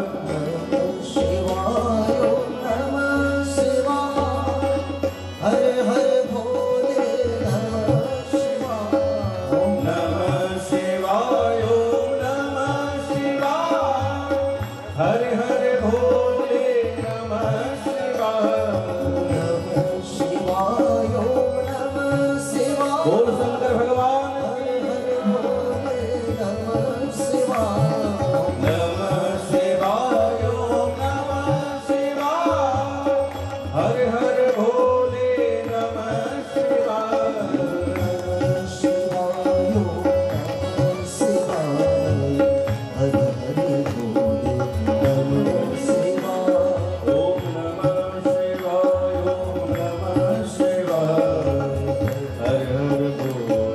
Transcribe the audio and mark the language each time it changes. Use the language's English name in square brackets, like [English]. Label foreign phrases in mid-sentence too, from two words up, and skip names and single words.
[Sanskrit] शिवाय, ओम नमः शिवाय, हर हर भोले नमः शिवाय। ओम नमः शिवाय, ओम नमः शिवाय, हर हर भोले नमः शिवाय। नमः शिवाय, ओम नमः शिवाय, [Hindi] बोल शंकर भगवान की [Sanskrit] भोले नमः शिवाय। नमः शिवाय, ओम नमः शिवाय, हर हर भोले नमः शिवाय। नमः शिवाय, ओम नमः शिवाय, हर हर भोले नमः शिवाय। ओम नमः शिवाय, ओम नमः शिवाय, हर हर भोले